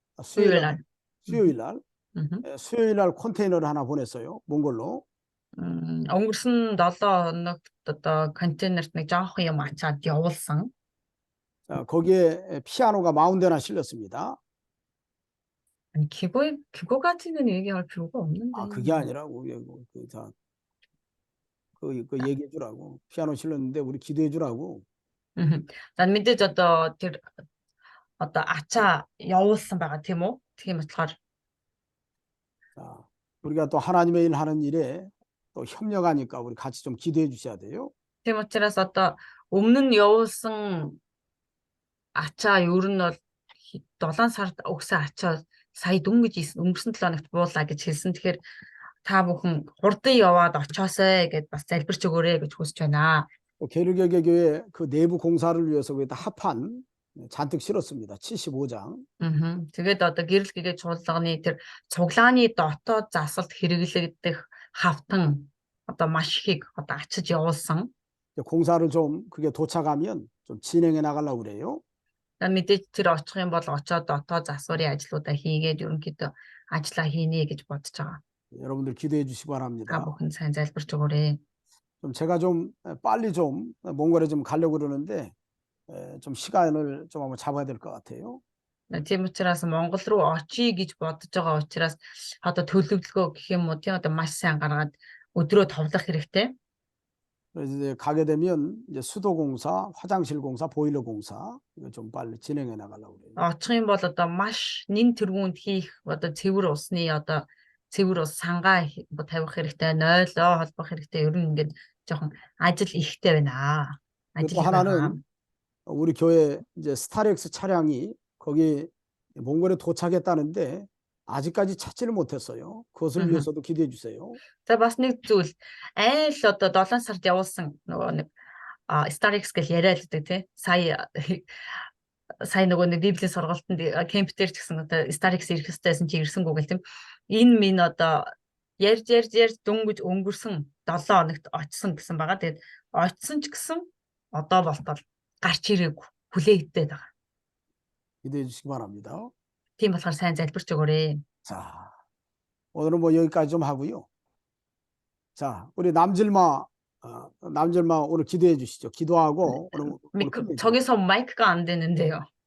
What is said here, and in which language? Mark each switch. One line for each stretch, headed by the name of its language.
Korean: 수요일 날. 수요일 날 컨테이너를 하나 보냈어요. 몽골로.
Mongolian: Өнгөрсөн 7 хоногт одоо контейнерт нэг жоохон юм ачаад явуулсан.
Korean: 자, 거기에 피아노가 40대나 실렸습니다. 아니 기고가지는 얘기할 필요가 없는데. 아, 그게 아니라고. 그 얘기해 주라고. 피아노 실렸는데 우리 기도해 주라고.
Mongolian: За мэдээж одоо тэр одоо ачаа явуулсан байгаа тийм үү? Тийм болохоор
Korean: 자, 우리가 또 하나님의 일 하는 일에 또 협력하니까 우리 같이 좀 기도해 주셔야 돼요.
Mongolian: тийм учраас одоо өмнө нь явуулсан ачаа ер нь бол 7 сард өгсөн ачаа сая дөнгөж өнгөрсөн 7 хоногт буулаа гэж хэлсэн. Тэгэхээр та бүхэн хурдан яваад очоосэй гэд бас залбирч өгөөрэй гэж хүсэж байна.
Korean: 또 게르게게 교회 그 내부 공사를 위해서 거기다 합판 잔뜩 실었습니다. 75장.
Mongolian: Тэгээд одоо гэрэл гэгээ чуулганы тэр цуглааны дотоод засалд хэрэглэгдэх хавтан одоо маш ихийг одоо ачиж явуулсан.
Korean: 공사를 좀 그게 도착하면 좀 진행해 나가려고 그래요.
Mongolian: Мэдээж тэр очих юм бол очоод дотоод засварын ажлуудаа хийгээд ерөнхийдөө ажиллаа хийнэ гэж бодож байгаа.
Korean: 여러분들 기도해 주시기
Mongolian: Та
Korean: 바랍니다.
Mongolian: бүхэн сайн залбирч өгөөрэй.
Korean: 좀 제가 좀 빨리 좀 몽골에 좀 가려고 그러는데 좀 시간을 좀 한번 잡아야 될 것 같아요.
Mongolian: Тийм учраас Монгол руу очие гэж бодож байгаа учраас одоо төлөвлөгөө гэх юм уу тийм одоо маш сайн гаргаад өдрөө товлох хэрэгтэй.
Korean: 그래서 이제 가게 되면 이제 수도 공사, 화장실 공사, 보일러 공사 이거 좀 빨리 진행해 나가려고 그래요.
Mongolian: Очих юм бол одоо маш нэн тэргуунд хийх одоо цэвэр усны одоо цэвэр ус сангаа тавих хэрэгтэй, нойлоо холбох хэрэгтэй. Ер нь ингээд жоохон ажил ихтэй байна.
Korean: 또 하나는 우리 교회 이제 스타렉스 차량이 거기 몽골에 도착했다는데 아직까지 찾지를 못했어요. 그것을 위해서도 기도해 주세요.
Mongolian: За бас нэг зүйл айл одоо 7 сард явуулсан нөгөө нэг Starix гэж яриад л дээ тий. Сая нөгөө нэг библийн сургалтанд кемп дээр ч гэсэн одоо Starix ирэх хэрэгтэйсэн чи ирсэнгүү гэл тийм. Энэ минь одоо ярьж дөнгөж өнгөрсөн 7 хоногт очсон гэсэн байгаа. Тэгээд очсон ч гэсэн одоо болтол гарч ирээгүй хүлээ идээд байгаа.
Korean: 기도해 주시기 바랍니다.
Mongolian: Тийм болохоор сайн залбирч өгөөрэй.
Korean: 자, 오늘은 뭐 여기까지 좀 하고요. 자, 우리 남질마 오늘 기도해 주시죠. 기도하고 오늘 끝내죠. 저기서 마이크가 안 되는데요.